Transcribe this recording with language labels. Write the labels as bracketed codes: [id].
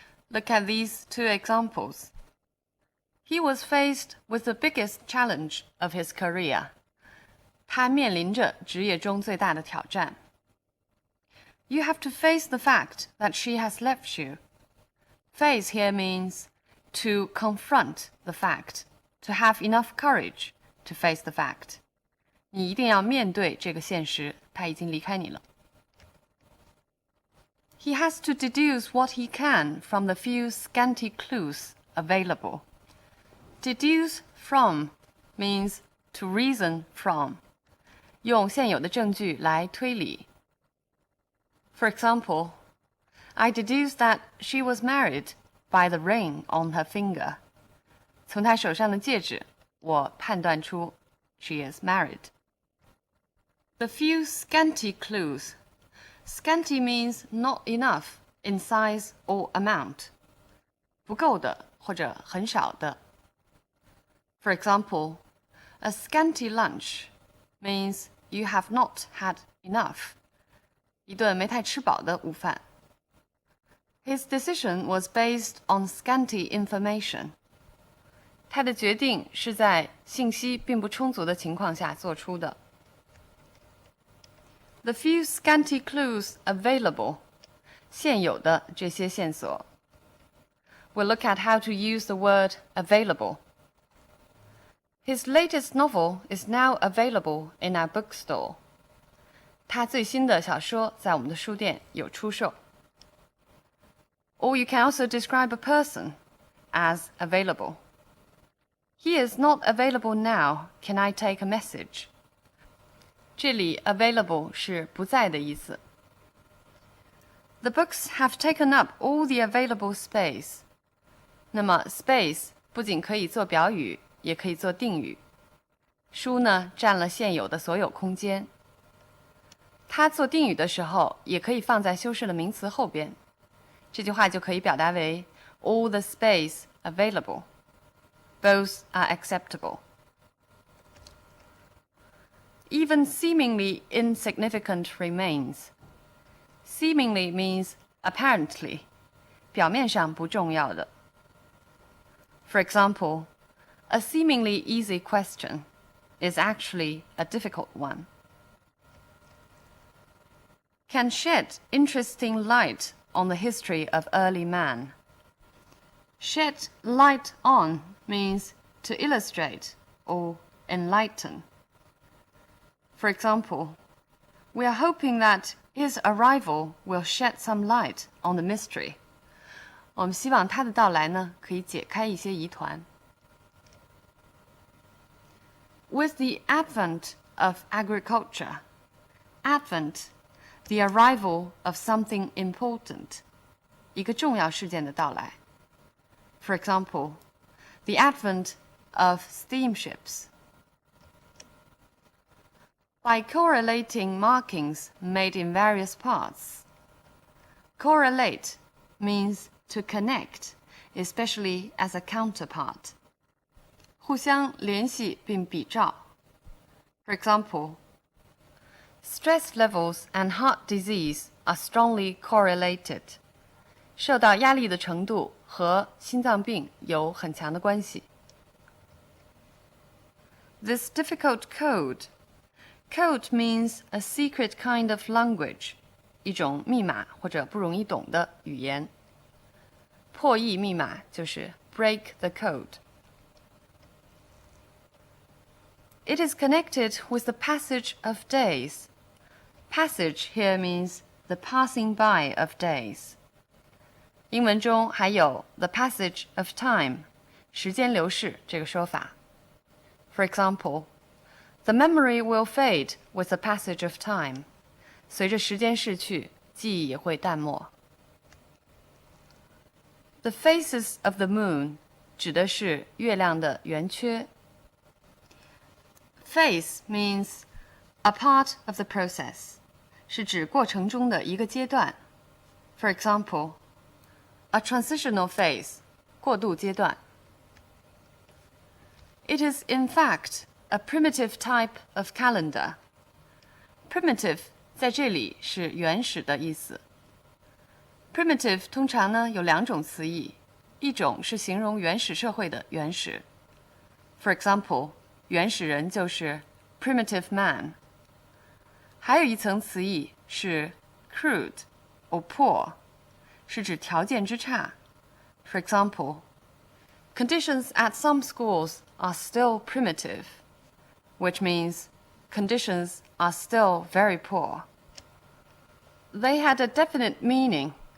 [en] Look at these two examples. He was faced with the biggest challenge of his career. [zh] 他面临着职业中最大的挑战。 [en] You have to face the fact that she has left you. Face here means to confront the fact, to have enough courage to face the fact. [zh] 你一定要面对这个现实，她已经离开你了。 [en] He has to deduce what he can from the few scanty clues available. Deduce from means to reason from. [zh] 用现有的证据来推理。 [en] For example, I deduce that she was married by the ring on her finger. [zh] 从她手上的戒指，我判断出 [en] she is married. The few scanty clues. Scanty means not enough in size or amount. [zh] 不够的或者很少的。 [en] For example, a scanty lunch means you have not had enough. [zh] 一顿没太吃饱的午饭。 [en] His decision was based on scanty information. [zh] 他的决定是在信息并不充足的情况下做出的。 [en] The few scanty clues available. [zh] 现有的这些线索。 [en] We'll look at how to use the word available. His latest novel is now available in our bookstore. [zh] 他最新的小说在我们的书店有出售。 [en] Or you can also describe a person as available. He is not available now. Can I take a message? [zh] 这里 available 是不在的意思。 [en] The books have taken up all the available space. [zh] 那么 space 不仅可以做表语，也可以做定语。书呢，占了现有的所有空间。它做定语的时候，也可以放在修饰的名词后边。这句话就可以表达为 [en] all the space available. Both are acceptable. Even seemingly insignificant remains. Seemingly means apparently, [zh] 表面上不重要的。 [en] For example, a seemingly easy question is actually a difficult one. Can shed interesting light on the history of early man. Shed light on means to illustrate or enlighten. For example, we are hoping that his arrival will shed some light on the mystery. [zh] 我们希望他的到来呢，可以解开一些疑团。 [en] With the advent of agriculture, advent, the arrival of something important, [zh] 一个重要事件的到来。 [en] For example, the advent of steamships. By correlating markings made in various parts. Correlate means to connect, especially as a counterpart. [zh] 互相联系并比照。 [en] For example, stress levels and heart disease are strongly correlated. [zh] 受到压力的程度和心脏病有很强的关系。 [en] This difficult code. Code means a secret kind of language. [zh] 一种密码或者不容易懂的语言。破译密码就是 [en] break the code. It is connected with the passage of days. Passage here means the passing by of days. [zh] 英文中还有 [en] the passage of time, [zh] 时间流逝这个说法。 [en] For example, the memory will fade with the passage of time. [zh] 随着时间逝去，记忆也会淡漠。 [en] The phases of the moon [zh] 指的是月亮的圆缺。 [en] Phase means a part of the process, [zh] 是指过程中的一个阶段。 [en] For example, a transitional phase, [zh] 过渡阶段。 [en] It is in fact a primitive type of calendar. [zh] Primitive 在这里是原始的意思。Primitive 通常呢有两种词义，一种是形容原始社会的原始。 [en] For example, [zh] 原始人就是 [en] primitive man. [zh] 还有一层词义是 [en] crude or poor, [zh] 是指条件之差。 [en] For example, conditions at some schools are still primitive, which means conditions are still very poor. They had a definite meaning.